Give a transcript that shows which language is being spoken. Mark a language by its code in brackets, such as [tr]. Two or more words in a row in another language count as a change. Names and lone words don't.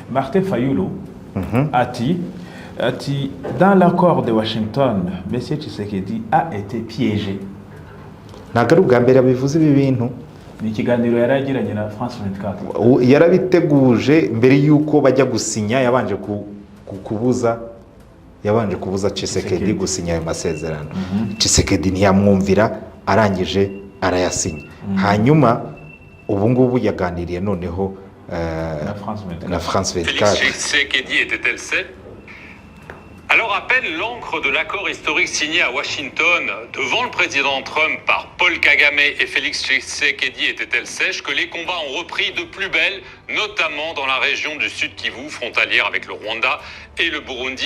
[fr] Martin Fayulu a dit dans l'accord de Washington, M. Tshisekedi a été piégé. [rw] ntabwo ari ubwa mbere bivuze ibi bintu. Ni ikiganiro yari yagiranye na France 24. Yarabiteguje mbere y'uko bajya gusinya, yabanje kubuza Tshisekedi gusinya ayo masezerano. Tshisekedi ntiyamwumvira, arangije arayasinya. Hanyuma ubu ngubu yaganiriye noneho na France 24. [fr] Tshisekedi était-elle celle? Alors à peine l'encre de l'accord historique signé à Washington devant le président Trump par Paul Kagame et Félix Tshisekedi était-elle sèche que les combats ont repris de plus belle, notamment dans la région du Sud Kivu, frontalière avec le Rwanda et le Burundi.